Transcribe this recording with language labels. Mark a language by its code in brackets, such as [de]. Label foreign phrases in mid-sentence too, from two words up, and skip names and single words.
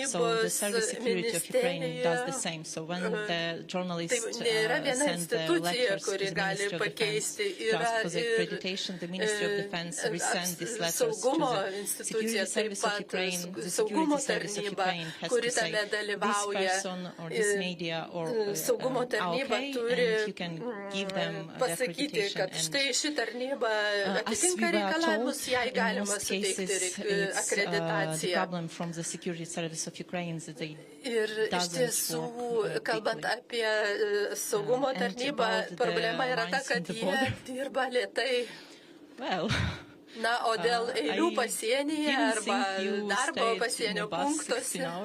[en] So the Service Security of Ukraine does the same. So when the journalists send the letters to the Ministry of Defense to ask for the accreditation, the Ministry of Defense resends these letters to the Security Service of Ukraine. The Security Service of Ukraine has to say this person or this media or okay, and you can give them the accreditation. And as we [lt] reikalavimus, jai galima suteikti akreditaciją. Ir iš tiesų, kalbant apie saugumo tarnybą, problema yra ta, kad jie dirba lėtai. Na, o dėl eilių pasienyje arba darbo pasienio punktuose.